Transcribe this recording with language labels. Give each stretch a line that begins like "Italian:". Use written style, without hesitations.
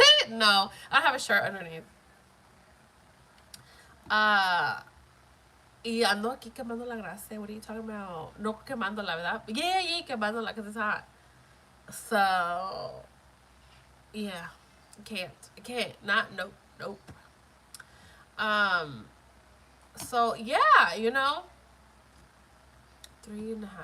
English: No, I have a shirt underneath.
Spanish: Uh, y ando aquí quemando la grasa.
English: What are you talking about?
Spanish: No quemándola, ¿verdad?
English: Yeah, yeah, quemándola because it's hot. So, yeah, I can't. I can't. Not, nope, nope. Um, So yeah, you know, 3.5.